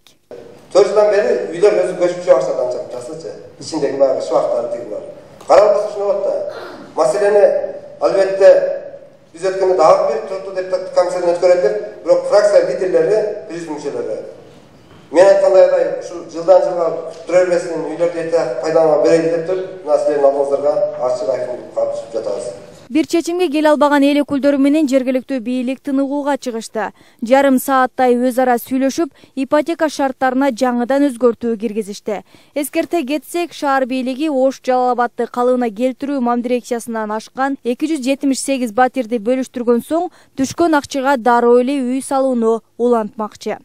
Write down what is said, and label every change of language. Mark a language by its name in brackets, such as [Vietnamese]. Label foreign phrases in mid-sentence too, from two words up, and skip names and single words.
[Kyrgyz] 4 жылдан бери үйлөр өзү көчүп чыга баштады анча жасычы. Ичиндеги баягы шыбактар тиги бар. Каралбаса ушуну болот да. Маселени албетте биз өткөндө дагы бир туруктуу депутаттык комиссиядан өткөрөлдүк, бирок фракция лидерлери, президиум мүчөлөрү мен айткандай ушу [Kazakh] жылдан жылға тұра бермесін үйлерді пайдалануға берейін деп тұр. Мына сіздердің алдыңыздарга ашық айқын қатысып жатабыз. [Kyrgyz] Бир чечимге кел албаган эл өкүлдөрү менен жергиликтүү бийлик тыныгууга чыгышты. Жарым сааттай өз ара сүйлөшүп, ипотека шарттарына жаңыдан өзгөртүү киргизишти. Эскерте кетсек, шаар бийлиги Ош Жалал Абадты калыбына келтирүү мамдирекциясынан ашкан 278 батирди бөлүштүргөн соң, түшкөн акчага дароо эле үй салууну улантмакчы.